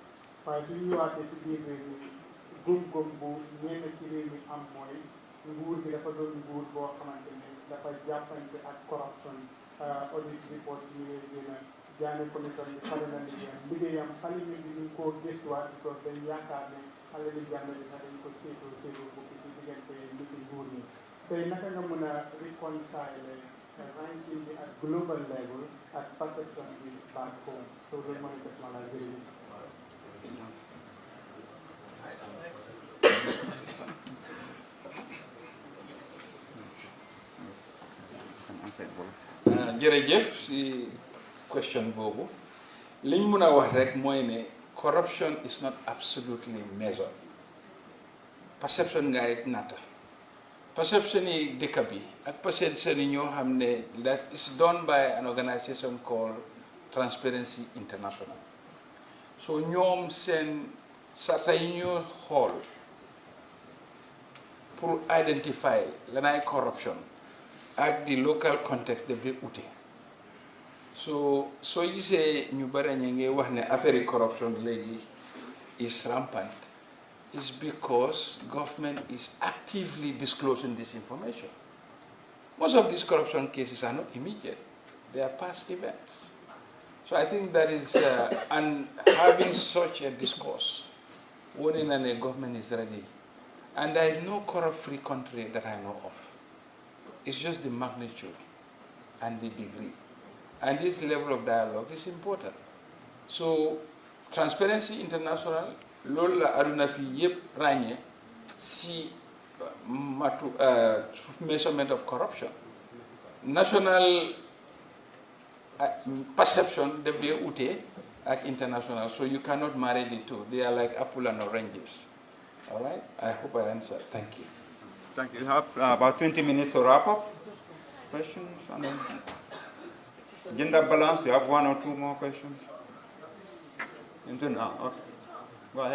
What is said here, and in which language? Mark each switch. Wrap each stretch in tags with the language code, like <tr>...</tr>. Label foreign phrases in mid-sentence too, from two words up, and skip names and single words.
<wo>waaye su ñu ñëwaatee si biir réew mi góom-góom bu ñenn ci réew mi am mooy nguur bi dafa doon nguur boo xamante ne dafa jàppante ak</wo> <en>corruption audit report</en> <wo>yi ñuy génn jaane commission bi xale na liggéeyam xale ñu ngi koo gëstuwaat because dañ yaakaar ne xale li jàng bi sax dañ ko séetoo bokk ci diggante nit nguur ñi tey naka nga mën a reconcile ranking bi ak</wo> <en>global level</en> <wo>ak perception bi</wo> <en>back home</en> <wo>so loolu mooy def ma la jërëjëf. jërëjëf si question boobu liñ mun a wax rek mooy ne</wo> <en>corruption is not absolutely measured perception</en> <wo>ngay natta perception yi dëkk bi ak perception yi ñoo xam ne</wo> <en>that is done by an organization called Transparency International</en> <wo>so ñoom seen sarta yi ñoo xool pour identify lanay corruption ak</wo> <en>the local context</en> <wo>daf dee ute so soo gisee ñu bare ñu ngi wax ne affaire corruption léegi</wo> <en>is rampant is because government is actively disclosing this information. Most of these corruption cases are not immediate, they are past events. So I think that is, and having such a discourse, warning that the government is ready, and there is no corrupt-free country that I know of. It's just the magnitude and the degree. And this level of dialogue is important. So Transparency International,</en> <wo>loolu la aduna fi yépp ràññee si</wo> <en>measurement of corruption. National perception</en> <wo>daf dee ute ak</wo> <en>international, so you cannot marry the two. They are like apple and oranges. All right? I hope I answered. Thank you. Thank you. You have about 20 minutes to wrap up. Questions? And then gender balance, you have one or two more questions? Okay. Go ahead.</en>